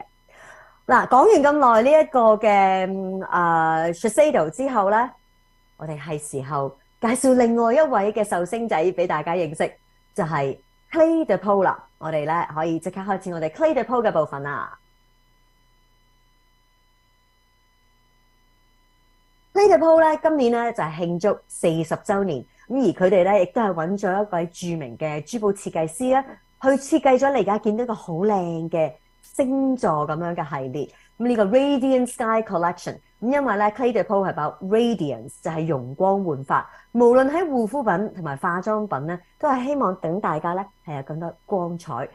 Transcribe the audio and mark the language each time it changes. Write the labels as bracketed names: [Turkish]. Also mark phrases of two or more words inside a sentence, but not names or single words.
[Cantonese] 嗱，講完咁耐呢一個嘅SHISEIDO之後咧，我哋係時候介紹另外一位嘅壽星仔俾大家認識，就係 Cle de Peau 啦。我哋咧可以即刻開始我哋 Cle de Peau 嘅部分啦。Cle de Peau 咧今年咧就係慶祝40 週年，咁而佢哋咧亦都係揾咗一位著名嘅珠寶設計師咧，去設計咗你而家見到一個好靚嘅星座咁樣嘅系列，咁呢個 Radiant Sky Collection，咁因為咧 Cle de Peau 係 [English] about radiance， [Cantonese] 就係容光煥發，無論喺護膚品同埋化妝品咧，都係希望等大家咧係有更多光彩。